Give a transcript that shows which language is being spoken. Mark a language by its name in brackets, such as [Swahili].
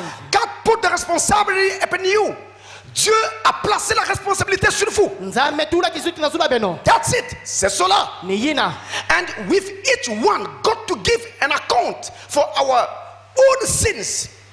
[English] God put the responsibility upon you. [French] Dieu a placé la responsabilité sur vous. [English] That's it. [French] C'est cela. [English] And with each one, got to give an account for our own sins.